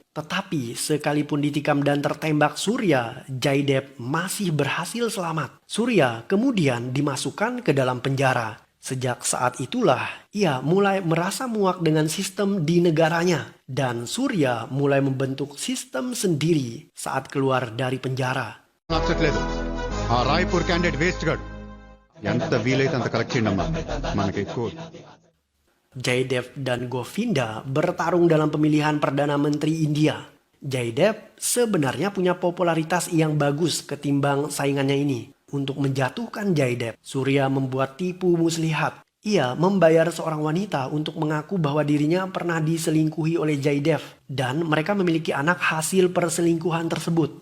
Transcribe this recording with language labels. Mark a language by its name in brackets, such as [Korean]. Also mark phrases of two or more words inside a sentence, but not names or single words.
[Indonesian] Tetapi sekalipun ditikam dan tertembak Surya, Jaydev masih berhasil selamat. Surya kemudian dimasukkan ke dalam penjara. Sejak saat itulah ia mulai merasa muak dengan sistem di negaranya. Dan Surya mulai membentuk sistem sendiri saat keluar dari penjara. [Telugu] నచ్చట్లేదు ఆ రాయ్పూర్ [English] candidate waste [Telugu] గాడు ఎంత వీలైతే అంత కలెక్ట్ చేయండి అమ్మా మనకి ఎక్కువ [Indonesian] Jaydev dan Govinda bertarung dalam pemilihan Perdana Menteri India. Jaydev sebenarnya punya popularitas yang bagus ketimbang saingannya ini. Untuk menjatuhkan Jaydev, Surya membuat tipu muslihat. Ia membayar seorang wanita untuk mengaku bahwa dirinya pernah diselingkuhi oleh Jaydev dan mereka memiliki anak hasil perselingkuhan tersebut.